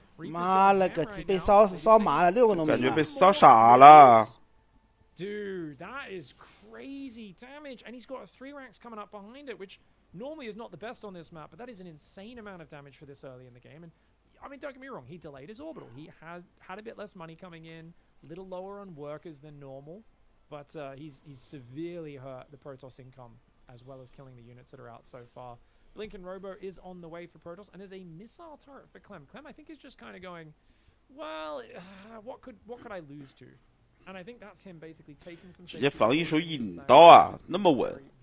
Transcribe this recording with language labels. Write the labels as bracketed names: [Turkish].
[Chinese] 妈了个鸡，被烧麻了，6个农民，感觉被烧傻了。 [English] Dude, that is crazy damage, and he's got 3 ranks coming up behind it, which normally is not the best on this map, but that is an insane amount of damage for this early in the game. And I mean, don't get me wrong, he delayed his orbital. He has had a bit less money coming in, a little lower on workers than normal, but he's severely hurt the Protoss income, as well as killing the units that are out so far. Blink and Robo is on the way for Protoss, and there's a missile turret for Clem. Clem, I think, is just kind of going, well, what could I lose to? And I think that's him basically taking some. [Chinese] 直接防一手引刀啊，那么稳。